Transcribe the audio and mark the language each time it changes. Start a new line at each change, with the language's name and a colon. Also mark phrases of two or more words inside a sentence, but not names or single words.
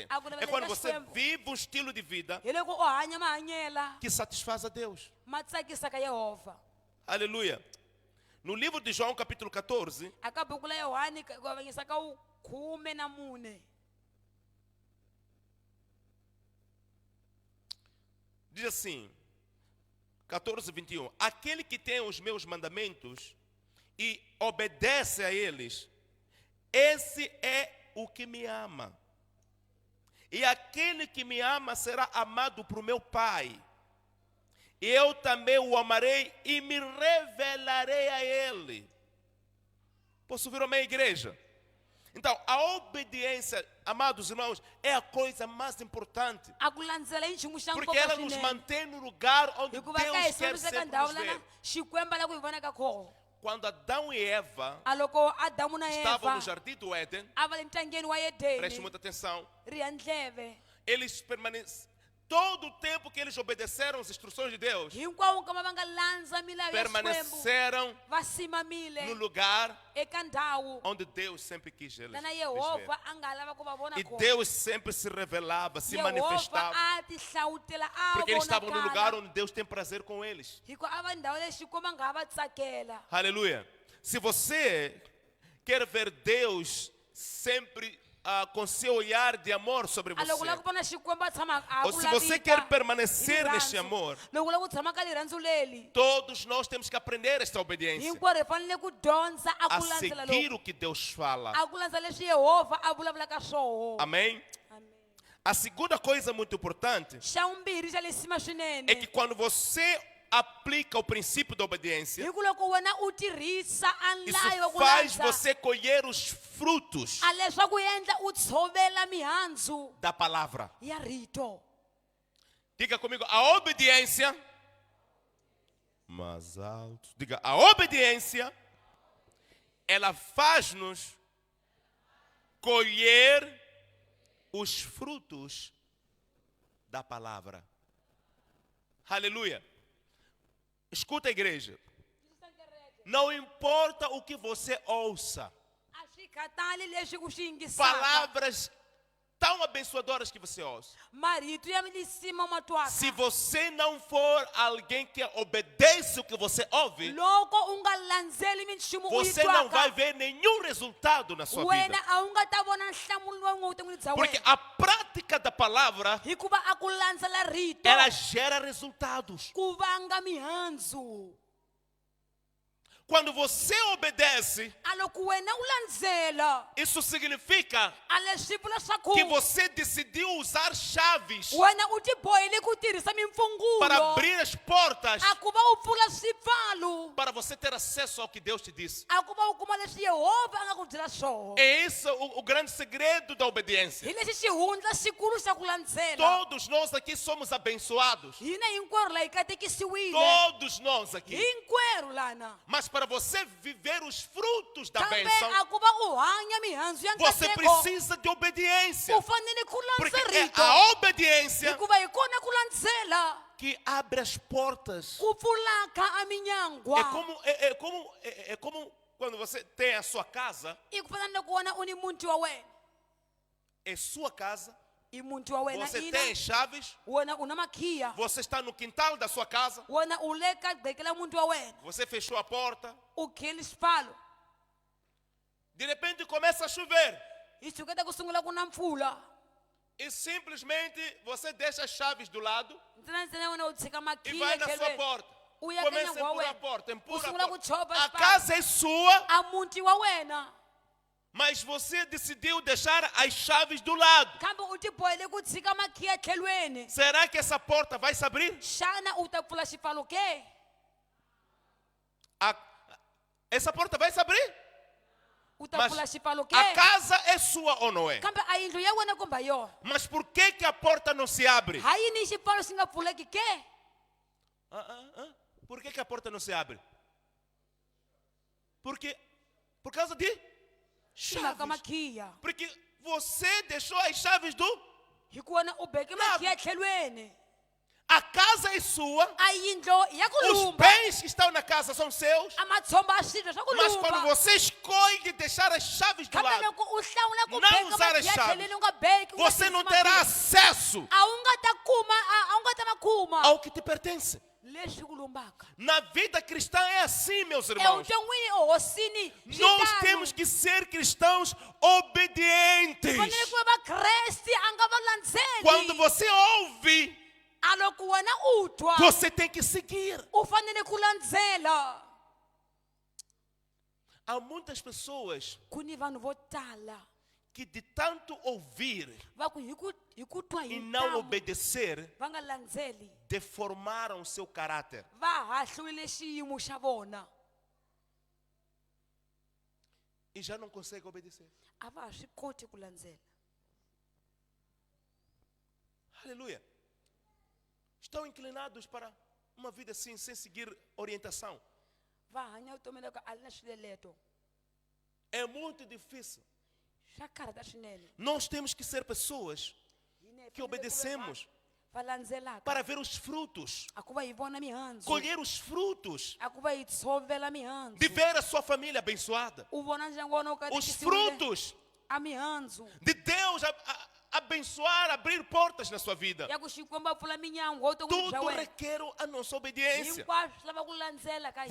Portuguese: É quando você vive um estilo de vida
Tsonga: hi loko u hanya mahanyela
Portuguese: que satisfaz a Deus.
Tsonga: ma tsakisa ka Yehova
Portuguese: Aleluia. No livro de João, capítulo 14,
Tsonga: a ka buku la Yohani ku avanyisa ka 14
Portuguese: diz assim, 14, 21. Aquele que tem os meus mandamentos e obedece a eles, esse é o que me ama. E aquele que me ama será amado por meu Pai. Eu também o amarei e me revelarei a ele. Posso ouvir amém, igreja? Então, a obediência, amados irmãos, é a coisa mais importante.
Tsonga: a ku landzela i nchumu xa
Portuguese: Porque
Tsonga: nkoka
Portuguese: ela nos
Tsonga: swinene
Portuguese: mantém no lugar onde
Tsonga: hikuva ka hi
Portuguese: Deus quer
Tsonga: sombisa ka
Portuguese: sempre
Tsonga: ndhawu
Portuguese: nos
Tsonga: lana
Portuguese: ver.
Tsonga: Xikwembu la ku hi vonaka kona
Portuguese: Quando Adão e Eva
Tsonga: a loko Adamu na
Portuguese: estavam
Tsonga: Eva
Portuguese: no jardim do Éden,
Tsonga: a va le ntangeni wa
Portuguese: preste
Tsonga: Edeni
Portuguese: muita atenção,
Tsonga: riha ndleve
Portuguese: eles permaneceram, todo o tempo que eles obedeceram as instruções de Deus,
Tsonga: hinkwavo kama va nga landza milawu ya Xikwembu
Portuguese: permaneceram
Tsonga: va simamile
Portuguese: no lugar
Tsonga: eka ndhawu
Portuguese: onde Deus sempre quis eles
Tsonga: lana
Portuguese: ver.
Tsonga: Yehova a nga lava ku va vona
Portuguese: E
Tsonga: kona
Portuguese: Deus sempre se revelava, se
Tsonga: Yehova
Portuguese: manifestava,
Tsonga: a ti hlawutela a
Portuguese: porque eles estavam no lugar
Tsonga: vonakala
Portuguese: onde Deus tem prazer com eles.
Tsonga: hikuva a va ndhawu leyi Xikwembu a nga va tsakela
Portuguese: Aleluia. Se você quer ver Deus sempre com seu olhar de amor sobre
Tsonga: a loko u lava
Portuguese: você,
Tsonga: ku vona Xikwembu a tshama a
Portuguese: ou
Tsonga: ku
Portuguese: se você
Tsonga: lavita
Portuguese: quer
Tsonga: hi
Portuguese: permanecer neste
Tsonga: rirhandzu.
Portuguese: amor,
Tsonga: loko u lava ku tshama ka lirhandzu leli
Portuguese: todos nós temos que aprender esta obediência,
Tsonga: hinkwerhu hi fanele ku dyondza a a ku landzela
Portuguese: seguir
Tsonga: loku
Portuguese: o que Deus fala.
Tsonga: a ku landza leswi Yehova a vulavulaka swoho
Portuguese: Amém? Amém. A segunda coisa muito importante
Tsonga: xa vumbirhi xa le cima
Portuguese: é que
Tsonga: swinene
Portuguese: quando você aplica o princípio da
Tsonga: hi
Portuguese: obediência,
Tsonga: ku loko wena u tirhisa a nlayo wa
Portuguese: isso
Tsonga: ku
Portuguese: faz
Tsonga: landza
Portuguese: você colher os frutos
Tsonga: a leswaku endla u tshovela mihandzu
Portuguese: da palavra.
Tsonga: ya rito
Portuguese: Diga comigo, a obediência. Mais alto. Diga, a obediência, ela faz-nos colher os frutos da palavra. Aleluia. Escuta, igreja. Não importa o que você ouça,
Tsonga: a swi khatali leswi u swi yingisaka
Portuguese: palavras tão abençoadoras que você ouça.
Tsonga: marito ya lisima u ma twaka
Portuguese: Se você não for alguém que obedece o que você ouve,
Tsonga: loko u nga landzeli minchumu u yi
Portuguese: você não vai
Tsonga: twaka
Portuguese: ver nenhum resultado na sua
Tsonga: wena
Portuguese: vida.
Tsonga: a wu nga ta vona nhlamulo wa vuton'wini bya
Portuguese: Porque
Tsonga: wena
Portuguese: a prática da palavra,
Tsonga: hikuva a ku landzela rito
Portuguese: ela gera resultados.
Tsonga: ku vanga mihandzu
Portuguese: Quando você obedece,
Tsonga: a loko wena u landzela
Portuguese: isso significa
Tsonga: a leswi vula leswaku
Portuguese: que você decidiu usar chaves
Tsonga: wena u tibohile ku tirhisa mimfungulo
Portuguese: para abrir as portas
Tsonga: a ku va u pfula swipfalo
Portuguese: para você ter acesso ao que Deus te disse.
Tsonga: a ku va u kuma leswi Yehovha a nga ku byela swona
Portuguese: É esse o grande segredo da obediência.
Tsonga: hi lexi xihundla xikulu xa ku landzela
Portuguese: Todos nós aqui somos abençoados.
Tsonga: hina hinkwerhu la hi katekisiwile
Portuguese: Todos nós aqui.
Tsonga: hinkwerhu lana
Portuguese: Mas para você viver os frutos da
Tsonga: kambe
Portuguese: bênção,
Tsonga: a ku va u hanya mihandzu ya
Portuguese: você
Tsonga: nkateko
Portuguese: precisa de obediência.
Tsonga: u fanele ku
Portuguese: Porque
Tsonga: landza
Portuguese: é
Tsonga: rito
Portuguese: a obediência
Tsonga: hikuva hi kona ku landzela
Portuguese: que abre as portas.
Tsonga: ku pfulaka a minyangwa
Portuguese: É como quando você tem a sua casa,
Tsonga: i ku fana na ku vona u ni muti wa wena
Portuguese: é sua casa,
Tsonga: i muti wa wena
Portuguese: você
Tsonga: ina
Portuguese: tem chaves,
Tsonga: wena u na makhiya
Portuguese: você está no quintal da sua casa,
Tsonga: wena u le ka qhekela muti wa wena
Portuguese: você fechou a porta,
Tsonga: u kheli xipfalo
Portuguese: de repente começa a chover
Tsonga: hi suketa ku sungula ku na mpfula
Portuguese: e simplesmente você deixa as chaves do lado
Tsonga: ntsena wena u tshika
Portuguese: e
Tsonga: makhiya
Portuguese: vai na sua
Tsonga: tlhelweni
Portuguese: porta.
Tsonga: u ya ka
Portuguese: Começa a
Tsonga: nyangu wa
Portuguese: empurrar a
Tsonga: wena
Portuguese: porta,
Tsonga: u
Portuguese: empurra a
Tsonga: sungula ku
Portuguese: porta.
Tsonga: chova
Portuguese: A
Tsonga: xipfalo
Portuguese: casa é sua,
Tsonga: a muti wa wena
Portuguese: mas você decidiu deixar as chaves do lado.
Tsonga: kambe u tibohile ku tshika makhiya tlhelweni
Portuguese: Será que essa porta vai se abrir?
Tsonga: xana u ta pfula xipfalo ke
Portuguese: Essa porta vai se abrir?
Tsonga: u ta
Portuguese: Mas
Tsonga: pfula xipfalo ke
Portuguese: a casa é sua ou não é?
Tsonga: kambe a yindlu ya wena kumbe yona
Portuguese: Mas por que a porta não se abre?
Tsonga: ha yini xipfalo xi nga pfuleki ke
Portuguese: Por que a porta não se abre? Porque por causa de
Tsonga: xi nga ka
Portuguese: chaves.
Tsonga: makhiya
Portuguese: Porque você deixou as chaves do...
Tsonga: hi ku wena u beke makhiya tlhelweni
Portuguese: A casa é sua,
Tsonga: a yindlo ya ku
Portuguese: os
Tsonga: lumba
Portuguese: bens que estão na casa são seus,
Tsonga: a matshomba a swilo swa ku
Portuguese: mas quando
Tsonga: lumba
Portuguese: você escolhe deixar as chaves do
Tsonga: kambe
Portuguese: lado,
Tsonga: loko u hlawula ku
Portuguese: não
Tsonga: beka
Portuguese: usar as
Tsonga: makhiya
Portuguese: chaves,
Tsonga: tlhelweni u nga beki u nga
Portuguese: você não
Tsonga: tirhisi
Portuguese: terá
Tsonga: makhiya.
Portuguese: acesso
Tsonga: a wu nga ta kuma a wu nga ta ma kuma
Portuguese: ao que te pertence.
Tsonga: leswi ku lumbaka
Portuguese: Na vida cristã é assim, meus irmãos.
Tsonga: evuton'wini ehosini
Portuguese: Nós temos que ser cristãos obedientes.
Tsonga: fanele ku va vakresti a nga va
Portuguese: Quando
Tsonga: landzeli
Portuguese: você ouve,
Tsonga: a loko wena u twa
Portuguese: você tem que seguir.
Tsonga: u fanele ku landzela
Portuguese: Há muitas pessoas
Tsonga: ku ni vanhu vo tala
Portuguese: que de tanto ouvir
Tsonga: va ku hi ku twa hi
Portuguese: e não
Tsonga: ntamu
Portuguese: obedecer,
Tsonga: va nga landzeli
Portuguese: deformaram seu caráter.
Tsonga: va hahliwile xiyimo xa vona
Portuguese: E já não conseguem obedecer.
Tsonga: a va ha swi koti ku landzela
Portuguese: Aleluia. Estão inclinados para uma vida assim, sem seguir orientação.
Tsonga: va hanya vutomi loko a ri na swileleto
Portuguese: É muito difícil.
Tsonga: swa karhata swinene
Portuguese: Nós temos que ser pessoas
Tsonga: Hina hi
Portuguese: que
Tsonga: fanele ku
Portuguese: obedecemos
Tsonga: va landzelaka
Portuguese: para ver os frutos,
Tsonga: a ku va hi vona mihandzu
Portuguese: colher os frutos,
Tsonga: a ku va hi tshovela mihandzu
Portuguese: de ver a sua família abençoada.
Tsonga: u vona ndyangu wa wena wu
Portuguese: Os
Tsonga: katekisiwile
Portuguese: frutos
Tsonga: a mihandzu
Portuguese: de Deus abençoar, abrir portas na sua vida.
Tsonga: ya ku xikwembu a pfula minyangu wa vutomi bya
Portuguese: Tudo
Tsonga: wena
Portuguese: requer a nossa obediência.
Tsonga: hinkwaswo swi lava ku landzela ka hina